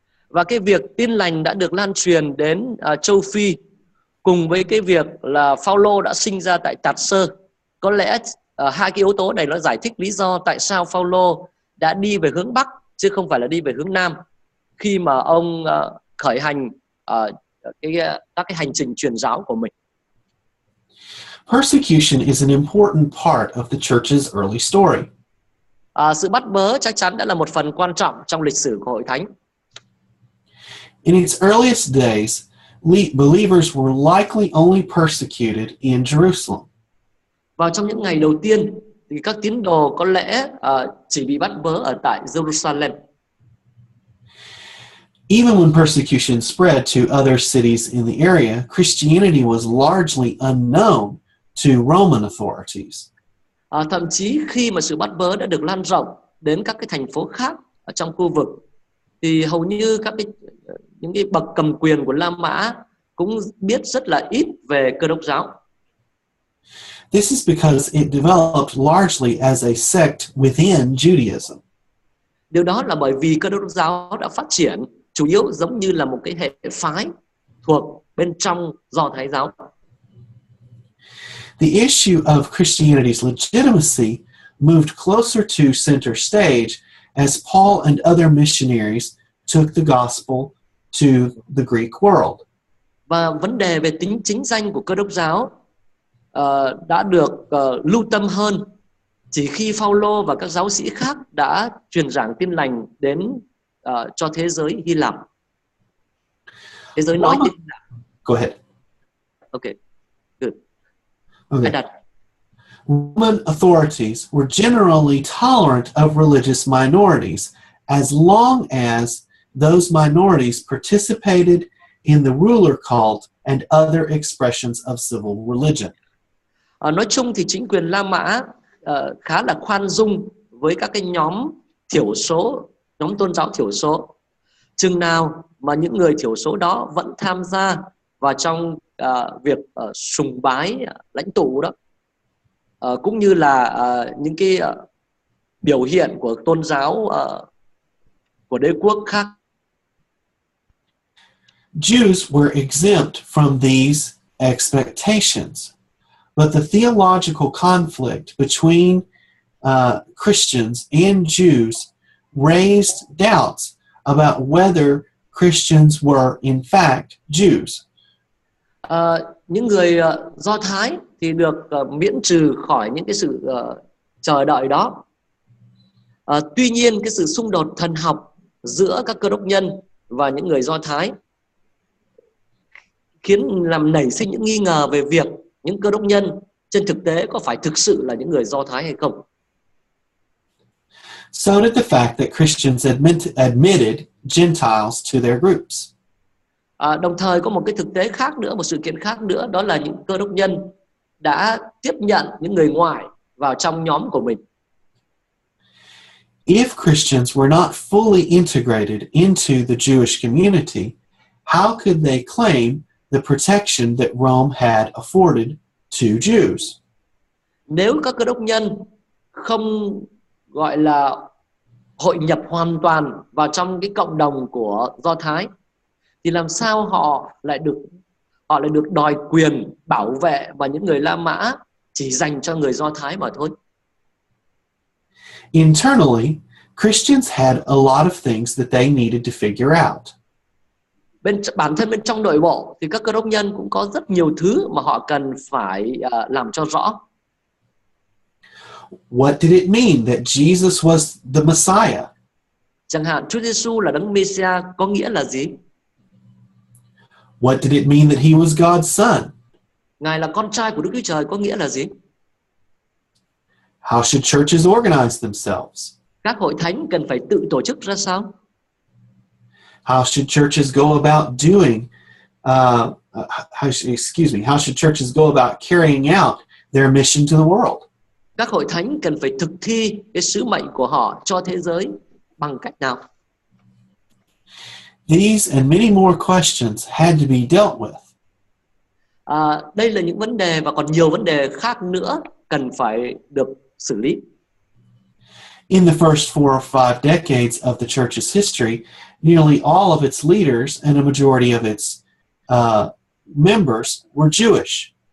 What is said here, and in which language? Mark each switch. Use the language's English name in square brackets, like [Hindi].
[Vietnamese] Và cái việc tin lành đã được lan truyền đến châu Phi cùng với cái việc là Phao-lô đã sinh ra tại Tạt Sơ, có lẽ hai cái yếu tố này nó giải thích lý do tại sao Phao-lô đã đi về hướng Bắc chứ không phải là đi về hướng Nam khi mà ông khởi hành các cái hành trình truyền giáo của mình. [English] Persecution is an important part of the church's early story. [Vietnamese] Sự bắt bớ chắc chắn đã là một phần quan trọng trong lịch sử của hội thánh. [English] In its earliest days, believers were likely only persecuted in Jerusalem. [Vietnamese] Vào trong những ngày đầu tiên thì các tín đồ có lẽ chỉ bị bắt bớ ở tại Jerusalem. [English] Even when persecution spread to other cities in the area, Christianity was largely unknown to Roman authorities. [Vietnamese] Thậm chí khi mà sự bắt bớ đã được lan rộng đến các cái thành phố khác ở trong khu vực, thì hầu như những cái bậc cầm quyền của La Mã cũng biết rất là ít về Cơ đốc giáo. [English] This is because it developed largely as a sect within Judaism. [Vietnamese] Điều đó là bởi vì Cơ đốc giáo đã phát triển chủ yếu giống như là một cái hệ phái thuộc bên trong Do Thái giáo. [English] The issue of Christianity's legitimacy moved closer to center stage as Paul and other missionaries took the gospel to the Greek world. [Vietnamese] Và vấn đề về tính chính danh của Cơ đốc giáo đã được lưu tâm hơn chỉ khi Phaolô và các giáo sĩ khác đã truyền giảng tin lành đến cho thế giới Hy Lạp. Thế giới nói tiếng Hy Lạp. [English] Go ahead. Okay, good. Okay. Roman authorities were generally tolerant of religious minorities as long as those minorities participated in the ruler cult and other expressions of civil religion. [Vietnamese] Nói chung thì chính quyền La Mã khá là khoan dung với các cái nhóm thiểu số, nhóm tôn giáo thiểu số. Chừng nào mà những người thiểu số đó vẫn tham gia vào trong việc sùng bái lãnh tụ đó, cũng như là những cái biểu hiện của tôn giáo của đế quốc khác. [English] Jews were exempt from these expectations, but the theological conflict between Christians and Jews raised doubts about whether Christians were in fact Jews. [Vietnamese] Những người Do Thái thì được miễn trừ khỏi những cái sự chờ đợi đó. Tuy nhiên cái sự xung đột thần học giữa các Cơ đốc nhân và những người Do Thái khiến làm nảy sinh những nghi ngờ về việc những Cơ đốc nhân trên thực tế có phải thực sự là những người Do Thái hay không. [English] So did the fact that Christians admitted Gentiles to their groups. [Vietnamese] Đồng thời có một cái thực tế khác nữa, một sự kiện khác nữa, đó là những Cơ đốc nhân đã tiếp nhận những người ngoài vào trong nhóm của mình. [English] If Christians were not fully integrated into the Jewish community, how could they claim the protection that Rome had afforded to Jews? [Vietnamese] Nếu các Cơ đốc nhân không gọi là hội nhập hoàn toàn vào trong cái cộng đồng của Do Thái, thì làm sao họ lại được đòi quyền bảo vệ và những người La Mã chỉ dành cho người Do Thái mà thôi. [English] Internally, Christians had a lot of things that they needed to figure out. [Vietnamese] Bản thân bên trong nội bộ thì các Cơ đốc nhân cũng có rất nhiều thứ mà họ cần phải làm cho rõ. [English] What did it mean that Jesus was the Messiah? [Vietnamese] Chẳng hạn Chúa Giêsu là Đấng Messiah có nghĩa là gì? [English] What did it mean that he was God's son? [Vietnamese] Ngài là con trai của Đức Chúa Trời có nghĩa là gì? [English] How should churches organize themselves? [Vietnamese] Các hội thánh cần phải tự tổ chức ra sao? [English] How should churches go about doing? How should churches go about carrying out their mission to the world? [Vietnamese] Các hội thánh cần phải thực thi cái sứ mệnh của họ cho thế giới bằng cách nào? [English] These and many more questions had to be dealt with. [Vietnamese] Đây là những vấn đề và còn nhiều vấn đề khác nữa cần phải được xử lý. [English] In the first 4 or 5 decades of the church's history, nearly all of its leaders and a majority of its members were Jewish.